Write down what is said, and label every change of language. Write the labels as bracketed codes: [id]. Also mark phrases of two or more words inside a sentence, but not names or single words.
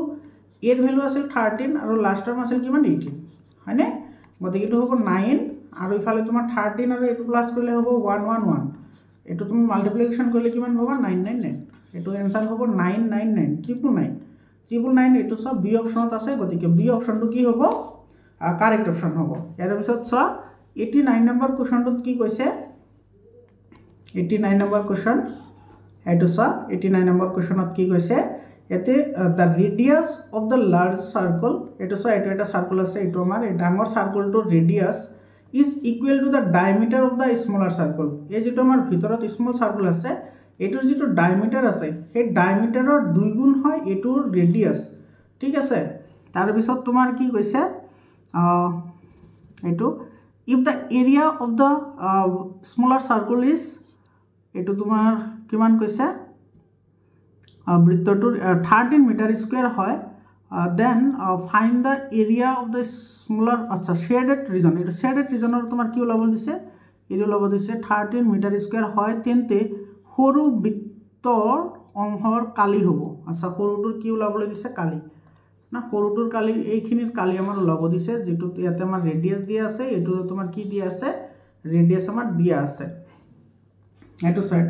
[as] এর ভ্যালু আছিল 13 আৰু [en] last term [as] আছিল কিমান 18 হয়নে গতিকে এটো হ'ব 9 আৰু ইফালে তোমাৰ 13 আৰু এটো প্লাস কৰিলে হ'ব 111 এটো তুমি মাল্টিপ্লিকেশন কৰিলে কিমান হ'ব 999 এটো आंसर হ'ব 999 999 এটো সব বি অপশনত আছে গতিকে বি অপশনটো কি হ'ব [en] correct option [as] হ'ব ইয়াৰ পিছত চ 89 [en] number questionটোত [as] কি কৈছে 89 [en] number question [as] এটো চ 89 [en] number questionত [as] কি কৈছে এতে [en] the radius of the large circle [as] এটো চ এটো এটা সার্কেল আছে এটো আমাৰ এই ডাঙৰ সার্কেলটোৰ [en] radius is equal to the diameter of the smaller circle [as] এই যেটো আমাৰ ভিতৰত [en] small circle [as] আছে এটোৰ যেটো ডায়ামিটাৰ আছে সেই ডায়ামিটাৰৰ দুই গুণ হয় এটোৰ ৰেডিয়াস ঠিক আছে তাৰ পিছত তোমাৰ কি কৈছে এটো [en] if the area of the smaller circle is [as] এটো তোমাৰ কিমান কৈছে বৃত্তটোৰ 13 [en] metre square [as] হয় [en] then find the area of the smaller [as] আচ্ছা [en] shaded region [as] এটা [en] shaded regionৰ [as] তোমাৰ কি ওলাব দিছে এটো ওলাব দিছে 13 [en] metre square [as] হয় তেন্তে সৰু বৃত্তৰ অংশৰ কালি হ'ব আচ্ছা সৰুটোৰ কি ওলাবলৈ দিছে কালি না সৰুটোৰ কালি এইখিনিৰ কালি আমাৰ ওলাব দিছে যেটো ইয়াতে আমাৰ ৰেডিয়াস দিয়া আছে এটো তোমাৰ কি দিয়া আছে ৰেডিয়াস আমাৰ দিয়া আছে এটো সৈতে